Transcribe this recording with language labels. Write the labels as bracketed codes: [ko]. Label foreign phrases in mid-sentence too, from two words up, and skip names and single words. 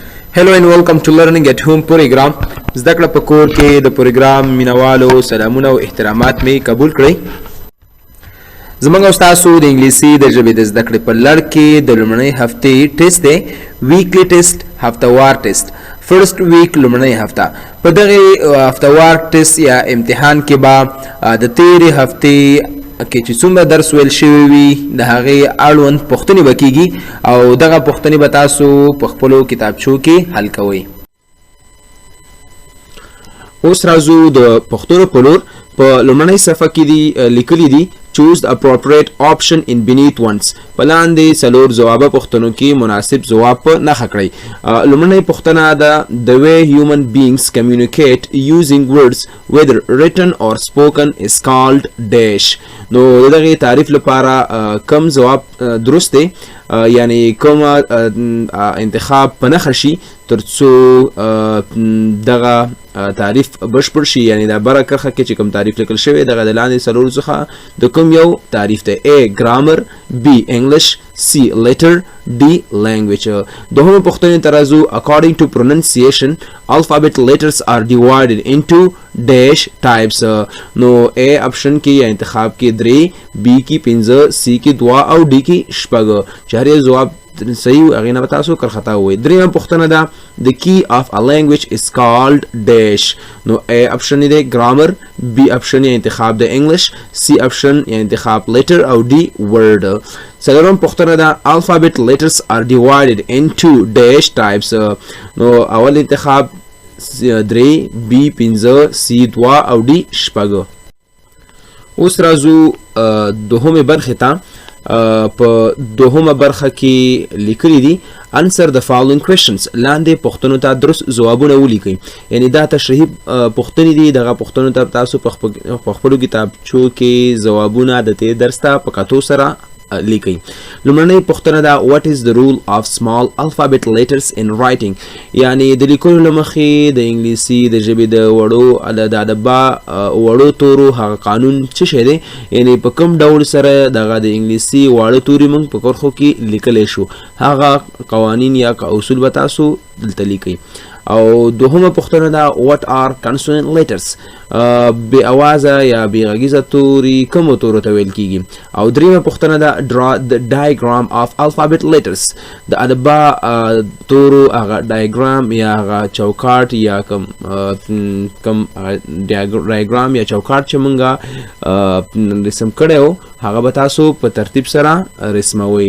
[en] Hello and welcome to Learning at Home program. [ps] زده کړه په کور کې د پروګرام مینوالو سلامونه او احترامات می قبول کړئ. زمونږ استادو د انګلیسي د ژبې د زده کړې په لړ کې د لومړنۍ هفتې ټیسټ دی، [en] weekly test, [ps] هفتوار ټیسټ. [en] first week [ps] لومړنۍ هفته په دغه هفتوار ټیسټ یا امتحان کې به د تیرې هفتې کې چې څومره درس ویل شوی وي د هغې اړوند پوښتنې به کیږي او دغه پوښتنې به تاسو په خپلو کتابچو کې حل کوئ. اوس راځو د پوښتنو په لور. په لومړنۍ صفحه کې دي لیکلي دي [en] choose the appropriate option in beneath ones. [ps] په لاندې څلور ځوابه پوښتنو کې مناسب ځواب په نښه کړئ. لومړنۍ پوښتنه ده [en] the way human beings communicate using words whether written or spoken is called dash. [ps] نو دغه تعریف لپاره کوم ځواب درست دی، یعنی کوم انتخاب په نښه شي ترڅو دغه تعریف بشپړ شي، یعنی دا بره کرښه کې چې کوم تعریف لیکل شوی دغه د لاندې څلورو څخه د کوم یو تعریف دی. [en] A grammar، B English، C letter، D language. [ps] دوهمه پوښتنې ته راځو. [en] according to pronunciation alphabet letters are divided into dash types. [ps] نو A option کې یا انتخاب کې 3، B کې 5، C کې 2 او D کې 6. چې هر یو ځواب صحیح هغې نه به تاسو کرخطا ووایئ. دریمه پوښتنه ده [en] the key of a language is called dash. [ps] نو A option دی grammar، B option یا انتخاب د English، C option یا انتخاب letter او D word. [en] څلورم پوښتنه ده alphabet letters are divided into dash types. [ps] نو اول انتخاب 3، B 5، C 2 او D 6. اوس راځو دوهمې برخې ته. په دوهمه برخه کې لیکلي دي [en] answer the following questions. [ps] لاندې پوښتنو ته درست ځوابونه ولیکئ. یعنی دا تشریحي پوښتنې دي. دغه پوښتنو ته تاسو په خپلو کتابچو کې ځوابونه د دې درس ته په کتو سره لیکئ. لومړنۍ پوښتنه ده [en] what is the rule of small alphabet letters in writing. [ps] یعنی د لیکلو له مخې د انګلیسي د ژبې د وړو د ادبا وړو تورو هغه قانون څه شی دی، یعنی په کوم ډول سره دغه د انګلیسي واړه توري موږ په کرښو کې لیکلی شو، هغه قوانین یا اصول به تاسو دلته لیکئ. او دوهمه پوښتنه ده [en] what are consonant letters. [ps] بې اوازه یا بې غږیزه توري کومو تورو ته ویل کیږي. او دریمه پوښتنه ده [en] draw the diagram of alphabet letters. [ps] د ادبا تورو هغه ډایګرام یا هغه چوکاټ یا کوم ډایګرام یا چوکاټ چې مونږه رسم کړی و هغه به تاسو په ترتیب سره رسموئ.